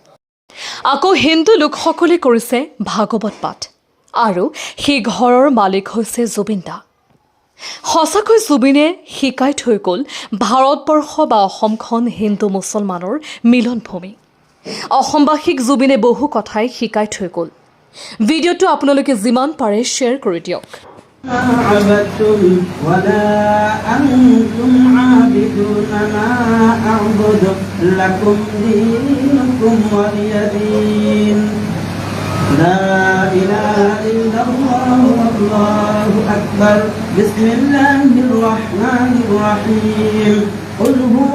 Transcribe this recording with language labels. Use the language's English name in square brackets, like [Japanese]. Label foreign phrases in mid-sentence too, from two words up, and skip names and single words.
[Assamese] আৰু সেই ঘৰৰ মালিক হৈছে জুবিন দা। সঁচাকৈ জুবিনে শিকাই থৈ গ'ল ভাৰতবৰ্ষ বা অসমখন হিন্দু মুছলমানৰ মিলনভূমি। অসমবাসীক জুবিনে বহু কথাই শিকাই থৈ গ'ল। ভিডিঅ'টো আপোনালোকে যিমান পাৰে শ্বেয়াৰ কৰি দিয়ক। [Arabic] لا إله إلا الله والله أكبر بسم الله الرحمن الرحيم قل هو